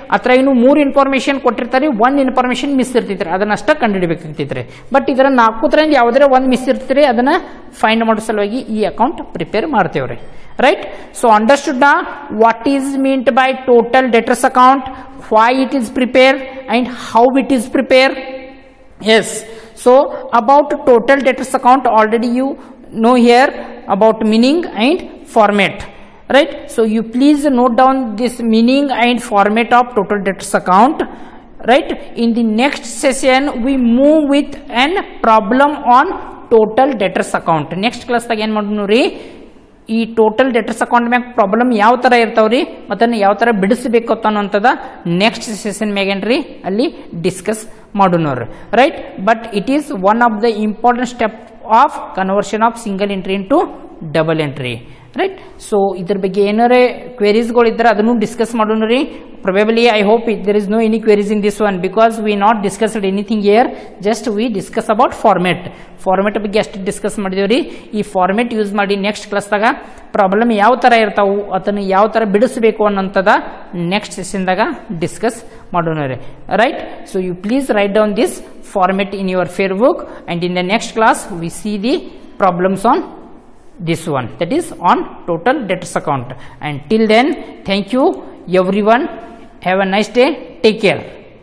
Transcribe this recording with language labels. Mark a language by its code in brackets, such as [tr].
[kn] ಅತ್ರ ಇನ್ನು 3 ಇನ್ಫಾರ್ಮೇಶನ್ ಕೊಟ್ಟಿರ್ತಾರೆ, 1 ಇನ್ಫಾರ್ಮೇಶನ್ ಮಿಸ್ ಇರ್ತೈತ್ರಿ, ಅದನ್ನ ಅಷ್ಟೇ ಕಂಡು ಹಿಡಿಬೇಕಾಗ್ತೈತ್ರಿ. ಬಟ್ ಇದರ 4 ತ್ರಿಂದ ಯಾವ್ದಾರ 1 ಮಿಸ್ ಇರ್ತೀರಿ, ಅದನ್ನ ಫೈಂಡ್ ಮಾಡೋ ಸಲುವಾಗಿ ಈ ಅಕೌಂಟ್ ಪ್ರಿಪೇರ್ ಮಾಡ್ತೇವ್ರಿ, ರೈಟ್. [en] So understood ನಾ what is meant by total debtors account, why it is prepared and how it is prepared. Yes, so about total debtors account already you know here about meaning and format, right. So you please note down this meaning and format of total debtors account, right. In the next session we move with an problem on total debtors account. [kn] Next class tag ಏನು ಮಾಡೋಣ ರೀ, ಈ total debtors account ಮ್ಯಾಗ problem ಯಾವ ತರ ಇರ್ತಾವ್ರಿ ಮತ್ತೆ ಯಾವ ತರ ಬಿಡಿಸಬೇಕು ಅನ್ನೋಂಥದ ನೆಕ್ಸ್ಟ್ ಸೆಷನ್ ಮ್ಯಾಗೇನ್ರಿ ಅಲ್ಲಿ ಡಿಸ್ಕಸ್ ಮಾಡೋಣ, right. [en] But it is one of the important step of conversion of single entry into double entry, right. [kn] So ಇದ್ರ ಬಗ್ಗೆ ಏನಾರೇ ಕ್ವೆರೀಸ್ಗಳು ಇದ್ರೆ ಅದನ್ನು ಡಿಸ್ಕಸ್ ಮಾಡೋಣ ರೀ. [en] Probably I hope there is no any queries in this one because we not discussed anything here, just we discuss about format [kn] ಬಗ್ಗೆ ಅಷ್ಟು discuss ಮಾಡಿದೇವ್ರಿ. ಈ ಫಾರ್ಮೆಟ್ ಯೂಸ್ ಮಾಡಿ ನೆಕ್ಸ್ಟ್ ಕ್ಲಾಸ್ದಾಗ ಪ್ರಾಬ್ಲಮ್ ಯಾವ ತರ ಇರ್ತಾವು ಅದನ್ನ ಯಾವ ತರ ಬಿಡಿಸಬೇಕು ಅನ್ನೋಂಥದ ನೆಕ್ಸ್ಟ್ ಸೆಷನ್ದಾಗ ಡಿಸ್ಕಸ್ ಮಾಡೋಣ ರೀ, right. [en] So you please write down this format in your fair book and in the next class we see the problems on this one, that is on total debtors account. And till then, thank you everyone. Have a nice day. Take care.